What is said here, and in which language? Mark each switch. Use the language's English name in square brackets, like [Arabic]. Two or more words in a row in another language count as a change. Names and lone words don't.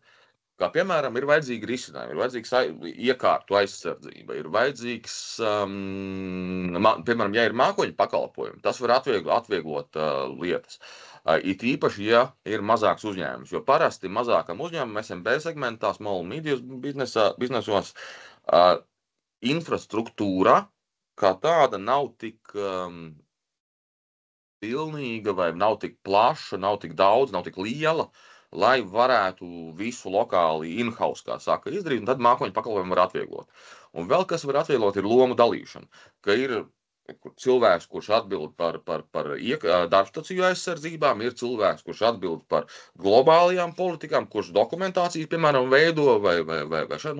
[Latvian] Kā piemēram, ir vajadzīgi risinājumi, ir vajadzīgs iekārtu aizsardzība, ir vajadzīgs, piemēram, ja ir mākoņu pakalpojumi, tas var atvieglot lietas. It īpaši, ja ir mazāks uzņēmums, jo parasti mazākam uzņēmumam SMB segmentā, [English] small medium [Latvian] biznesos, infrastruktūra kā tāda nav tik pilnīga vai nav tik plaša, nav tik daudz, nav tik liela, lai varētu visu lokāli in-house, kā saka, izdarīt, un tad mākoņu pakalpojumu var atvieglot. Un vēl kas var atvieglot ir lomu dalīšana, ka ir cilvēks, kurš atbild par darbstaciju aizsardzībām, ir cilvēks, kurš atbild par globālajām politikām, kurš dokumentācijas, piemēram, veido vai šādi.